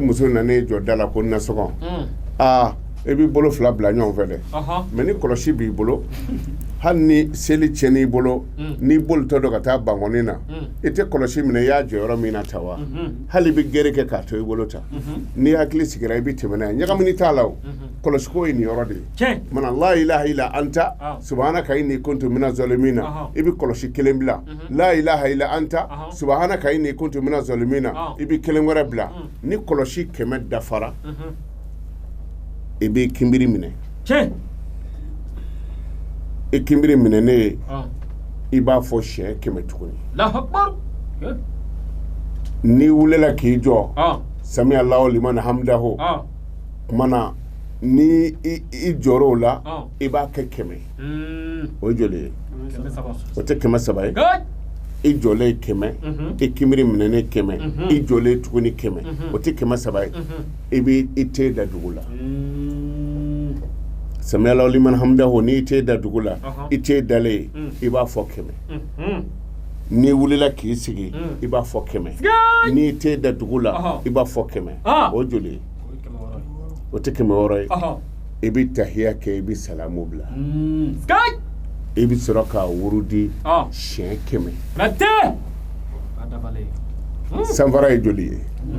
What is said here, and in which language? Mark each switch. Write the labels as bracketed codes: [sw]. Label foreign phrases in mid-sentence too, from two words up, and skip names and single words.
[bm] muso nan'e jɔ da la ko nasɔgɔn e b'i bolo 2 bila ɲɔgɔn fɛ dɛ mɛ ni kɔlɔsi b'i bolo hali ni seli tiɲɛn'i bolo n'i bolitɔ dɔ ka taa bankɔni na i tɛ kɔlɔsi minɛ i y'a jɔ yɔrɔ min na ta wa hali i bɛ gere kɛ k'a to i bolo ta n'i hakili sigira i bɛ tɛmɛ n'a ye ɲagamini t'a la o kɔlɔsi ko ye nin yɔrɔ de ye mana [ar] لا إله إلا أنت سبحانك إني كنت من الظالمين [bm] i bɛ kɔlɔsi 1 bila [ar] لا إله إلا أنت سبحانك إني كنت من الظالمين [bm] i bɛ 1 wɛrɛ bila ni kɔlɔsi 100 dafara i bɛ kinbiri minɛ i kinbiri minɛ ne ye i b'a fɔ siɲɛ 100 tuguni n'i wulela k'i jɔ [ar] سمع الله لمن حمده [bm] kumana ni i jɔr'o la i b'a kɛ 100 o ye joli ye o tɛ 100 ye i jɔlen 100 i kinbiri minɛ ne 100 i jɔlen tuguni 100 o tɛ 100 ye i bɛ i te da dugu la [ar] سمع الله لمن حمده [bm] ni i te da dugu la i te dalen i b'a fɔ 100 n'i wulila k'i sigi i b'a fɔ 100 n'i te da dugu la i b'a fɔ 100 o joli ye o tɛ 100 ye i bɛ tahiya kɛ i bɛ salamu bila i bɛ sɔrɔ ka wurudi siɲɛ 100 sanfara ye joli ye